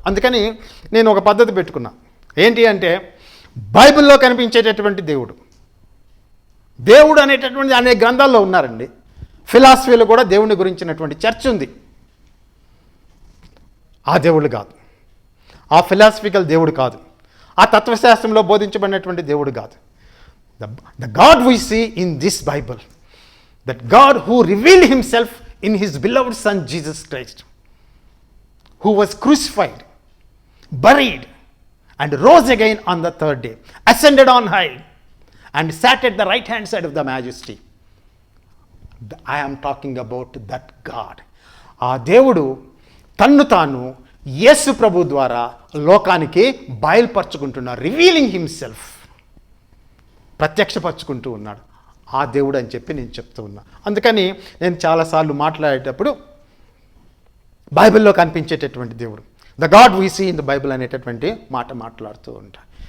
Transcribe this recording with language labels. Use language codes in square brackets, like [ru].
[te] అందుకని నేను ఒక పద్ధతి పెట్టుకున్నా. ఏంటి అంటే, బైబిల్లో కనిపించేటటువంటి దేవుడు అనేటటువంటి అనేక గ్రంథాల్లో ఉన్నారండి. ఫిలాసఫీలో కూడా దేవుని గురించినటువంటి చర్చ ఉంది. ఆ దేవుడు కాదు, ఆ ఫిలాసఫికల్ దేవుడు కాదు, ఆ తత్వశాస్త్రంలో బోధించబడినటువంటి దేవుడు కాదు. [en] The God we see in this Bible, that God who revealed himself in his beloved Son Jesus Christ, who was crucified, buried, and rose again on the third day, ascended on high, and sat at the right hand side of the Majesty. I am talking about that God. [te] ఆ దేవుడు తన్ను తాను యేసు ప్రభు ద్వారా లోకానికి బయలుపరుచుకుంటున్నాడు. [en] revealing himself, [te] ప్రత్యక్షపరుచుకుంటూ ఉన్నాడు. ఆ దేవుడు అని చెప్పి నేను చెప్తూ ఉన్నా. అందుకని నేను చాలాసార్లు మాట్లాడేటప్పుడు బైబిల్లో కనిపించేటటువంటి దేవుడు, [en] the God we see in the Bible [te] అనేటటువంటి మాట మాట్లాడుతూ ఉంటా.